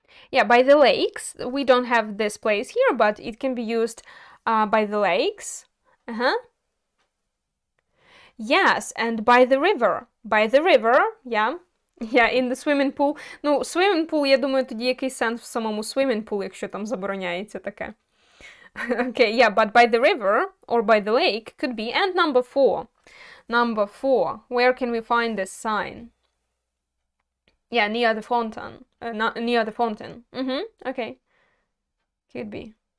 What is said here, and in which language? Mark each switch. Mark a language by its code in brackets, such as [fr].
[en] Yeah, by the lakes. We don't have this place here, but it can be used by the lakes. Yes, and by the river. By the river, yeah. Yeah, in the swimming pool. [uk] Ну, swimming pool, я думаю, тоді який сенс в самому swimming pool, якщо там забороняється таке. [en] Okay, yeah, but by the river or by the lake could be. And number 4. Number 4. Where can we find this sign? Yeah, near the fountain. Not near the fountain. Okay. Could be.